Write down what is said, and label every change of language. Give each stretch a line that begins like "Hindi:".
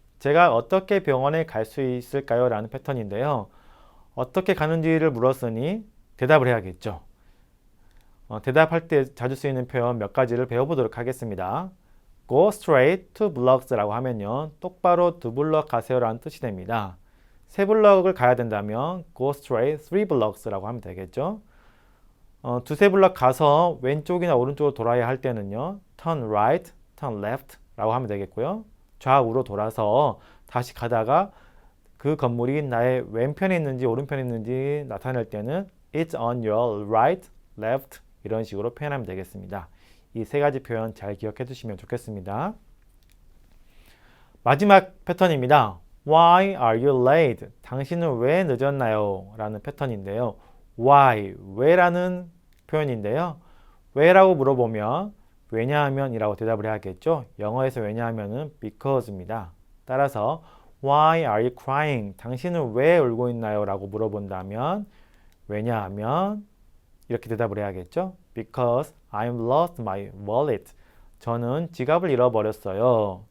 Korean: 제가 어떻게 병원에 갈 수 있을까요? 라는 패턴인데요. 어떻게 가는지를 물었으니 대답을 해야겠죠. 대답할 때 자주 쓰이는 표현 몇 가지를 배워보도록 하겠습니다.
English: Go straight to blocks
Korean: 라고 하면요. 똑바로 두 블럭 가세요 라는 뜻이 됩니다. 세 블럭을 가야 된다면
English: go straight 3 blocks
Korean: 라고 하면 되겠죠. 두세 블럭 가서 왼쪽이나 오른쪽으로 돌아야 할 때는요.
English: turn right, turn left
Korean: 라고 하면 되겠고요. 좌우로 돌아서 다시 가다가 그 건물이 나의 왼편에 있는지 오른편에 있는지 나타낼 때는
English: it's on your right, left
Korean: 이런 식으로 표현하면 되겠습니다. 이 세 가지 표현 잘 기억해 두시면 좋겠습니다. 마지막 패턴입니다.
English: Why are you late?
Korean: 당신은 왜 늦었나요? 라는 패턴인데요. Why, 왜라는 표현인데요. 왜라고 물어보면 왜냐하면 이라고 대답을 해야겠죠. 영어에서 왜냐하면은 because입니다. 따라서
English: Why are you crying?
Korean: 당신은 왜 울고 있나요? 라고 물어본다면 왜냐하면 이렇게 대답을 해야겠죠.
English: Because I've lost my wallet.
Korean: 저는 지갑을 잃어버렸어요.